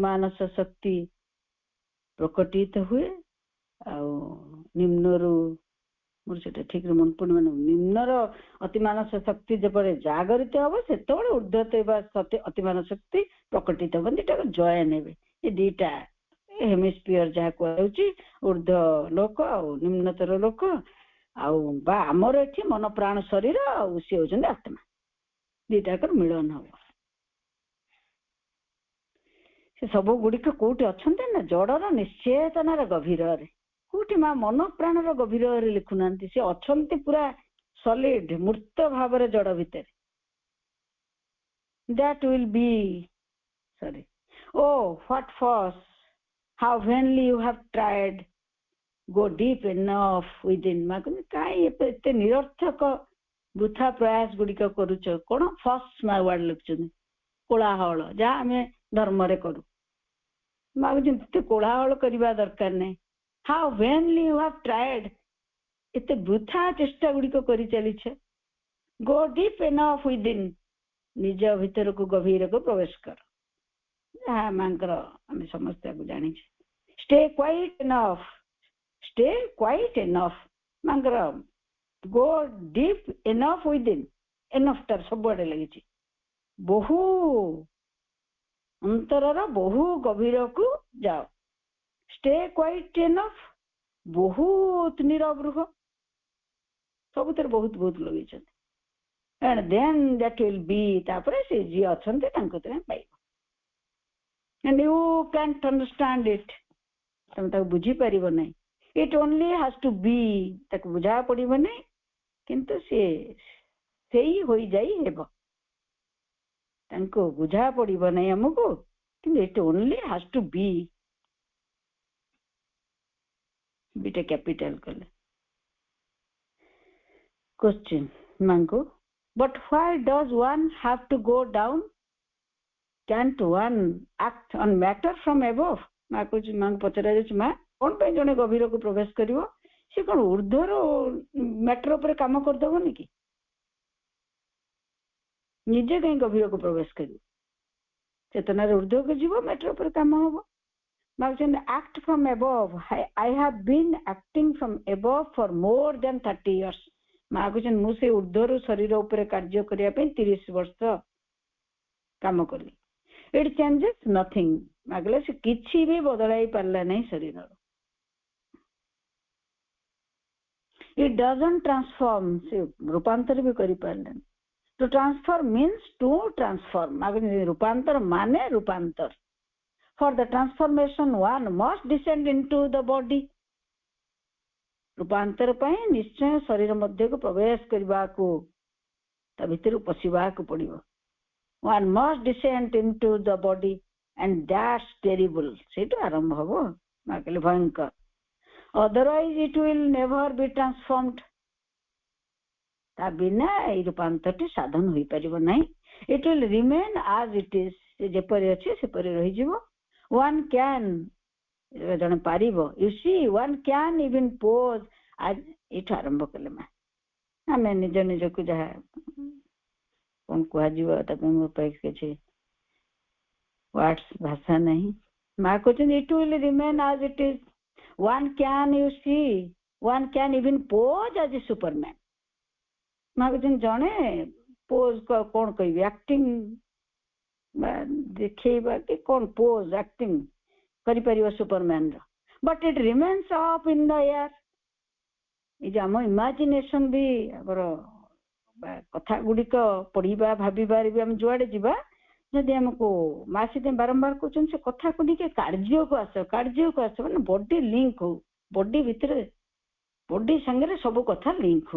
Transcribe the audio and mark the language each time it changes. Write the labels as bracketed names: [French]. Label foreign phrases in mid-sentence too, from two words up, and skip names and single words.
[Odia] ମାନସ ଶକ୍ତି ପ୍ରକଟିତ ହୁଏ ଆଉ ନିମ୍ନରୁ ମୋର ସେଟା ଠିକରେ ମନେ ପଡୁନି ମାନେ ନିମ୍ନର ଅତିମାନସ ଶକ୍ତି ଯେପରି ଜାଗରିତ ହବ ସେତେବେଳେ ଉର୍ଦ୍ଧ୍ୱ ଥିବା ଅତିମାନସ ଶକ୍ତି ପ୍ରକଟିତ ହବ ଦିଟାକୁ ଜଏନ୍ ହେବେ ଏ ଦିଟା ହେମିସ୍ପିୟର ଯାହା କୁହାଯାଉଛି ଉର୍ଦ୍ଧ୍ୱ ଲୋକ ଆଉ ନିମ୍ନତର ଲୋକ ଆଉ ବା ଆମର ଏଠି ମନ ପ୍ରାଣ ଶରୀର ଆଉ ସିଏ ହଉଛନ୍ତି ଆତ୍ମା ଦିଟାକର ମିଳନ ହବ ସେ ସବୁ ଗୁଡିକ କୋଉଠି ଅଛନ୍ତି ନା ଜଡର ନିଶ୍ଚେତନାର ଗଭୀରରେ କୋଉଠି ମା ମନ ପ୍ରାଣର ଗଭୀରରେ ଲେଖୁନାହାନ୍ତି ସେ ଅଛନ୍ତି ପୁରା ସଲିଡ ମୂର୍ତ୍ତ ଭାବରେ ଜଡ ଭିତରେ [English] that will be sorry oh what force how vainly you have tried go deep enough within ମା [Odia] କହିଲେ କାହିଁ ଏତେ ନିରର୍ଥକ ବୃଥା ପ୍ରୟାସ ଗୁଡିକ କରୁଛ କଣ ଫର୍ସ ମା ୱାର୍ଡ ଲେଖୁଛନ୍ତି କୋଳାହଳ ଯାହା ଆମେ ଧର୍ମରେ କରୁ ମା କହୁଛନ୍ତି ଏତେ କୋଳାହଳ କରିବା ଦରକାର ନାହିଁ [English] how vainly you have tried [Odia] ଏତେ ବୃଥା ଚେଷ୍ଟା ଗୁଡିକ କରି ଚାଲିଛ [English] go deep enough within [Odia] ନିଜ ଭିତରକୁ ଗଭୀରକୁ ପ୍ରବେଶ କର ଯାହା ମାଙ୍କର ଆମେ ସମସ୍ତଙ୍କୁ ଜାଣିଛେ stay [English] quiet enough [Odia] ମାଙ୍କର [English] go deep enough within enough [Odia] ଟା ସବୁଆଡେ ଲାଗିଛି ବହୁ ଅନ୍ତରର ବହୁ ଗଭୀରକୁ ଯାଅ [English] stay quiet [Odia] enough ବହୁତ ନିରବ ରୁହ ସବୁଥିରେ ବହୁତ ବହୁତ ଲଗେଇଛନ୍ତି [English] and then that will be [Odia] ତାପରେ ସେ ଯିଏ ଅଛନ୍ତି ତାଙ୍କୁ ତୁମେ ପାଇବ [English] and you can't understand it [Odia] ତମେ ତାକୁ ବୁଝିପାରିବ ନାହିଁ [English] it only has to be [Odia] ତାକୁ ବୁଝା ପଡିବ ନାହିଁ କିନ୍ତୁ ସେ ସେଇ ହୋଇଯାଇ ହେବ ତାଙ୍କୁ ବୁଝା ପଡିବ ନାହିଁ ଆମକୁ କିନ୍ତୁ [English] it only has to be beta capital [Odia] କଲେ question ମାଙ୍କୁ [English] but why does one have to go down can't one act on matter from above [Odia] ମା କହୁଛି ମାଙ୍କୁ ପଚରା ଯାଉଛି ମା କଣ ପାଇଁ ଜଣେ ଗଭୀରକୁ ପ୍ରବେଶ କରିବ ସେ କଣ ଉର୍ଦ୍ଧ୍ୱର ମ୍ୟାଟର ଉପରେ କାମ କରିଦବନି କି ନିଜେ କାହିଁ ଗଭୀରକୁ ପ୍ରବେଶ କରିବ ଚେତନାରେ ଉର୍ଦ୍ଧ୍ୱକୁ ଯିବ ମ୍ୟାଟର ଉପରେ କାମ ହବ ମାଗୁଛନ୍ତି [English] act from above I have been acting from above for more than 30 years [Odia] ମାଗୁଛନ୍ତି ମୁଁ ସେ ଉର୍ଦ୍ଧ୍ୱରୁ ଶରୀର ଉପରେ କାର୍ଯ୍ୟ କରିବା ପାଇଁ 30 ବର୍ଷ କାମ କଲି [English] it changes nothing [Odia] ମାଗଲେ ସେ କିଛି ବି ବଦଳାଇ ପାରିଲା ନାହିଁ ଶରୀରର [English] it doesn't transform [Odia] ସେ ରୂପାନ୍ତର ବି କରିପାରିଲାନି [English] to transform means to transform [Odia] ମାଗଲେ ରୂପାନ୍ତର ମାନେ ରୂପାନ୍ତର [English] for the transformation one must descend into the body [Odia] ରୂପାନ୍ତର ପାଇଁ ନିଶ୍ଚୟ ଶରୀର ମଧ୍ୟକୁ ପ୍ରବେଶ କରିବାକୁ ତା ଭିତରକୁ ପଶିବାକୁ ପଡିବ [English] one must descend into the body and that's terrible [Odia] ସେଇଠୁ ଆରମ୍ଭ ହବ ମା କହିଲେ ଭୟଙ୍କର [English] otherwise it will never be [Odia] transformed ତା ବିନା ଏଇ ରୂପାନ୍ତରଟି ସାଧନ ହୋଇପାରିବ ନାହିଁ [English] it will remain as it is [Odia] ସେ ଯେପରି ଅଛି ସେପରି ରହିଯିବ [English] one can [Odia] ଜଣେ ପାରିବ [English] you see one can even pose [Odia] ଏଇଠୁ ଆରମ୍ଭ କଲେ ମା ଆମେ ନିଜ ନିଜକୁ ଯାହା କଣ କୁହାଯିବ ତାକୁ ମୋ ପାଇଁ କିଛି ୱାର୍ଡସ୍ ଭାଷା ନାହିଁ ମା କହୁଛନ୍ତି [English] it will remain as it is one can you see one can even pose as a superman [Odia] ମା କହୁଛନ୍ତି ଜଣେ ପୋଜ କଣ କହିବି ଆକ୍ଟିଂ ଦେଖେଇବା କି କଣ [English] pose acting [Odia] କରିପାରିବ ସୁପରମ୍ୟାନ ର [English] but it remains up in the air [Odia] ଏଇ ଯେ ଆମ ଇମାଜିନେସନ ବି ଆମର କଥା ଗୁଡିକ ପଢିବା ଭାବିବାରେ ବି ଆମେ ଯୁଆଡେ ଯିବା ଯଦି ଆମକୁ ମାସି ବାରମ୍ବାର କହୁଛନ୍ତି ସେ କଥାକୁ ଟିକେ କାର୍ଯ୍ୟକୁ ଆସ ମାନେ [English] body link [Odia] ହଉ ବଡି ଭିତରେ ବଡି ସାଙ୍ଗରେ ସବୁ କଥା ଲିଙ୍କ ହଉ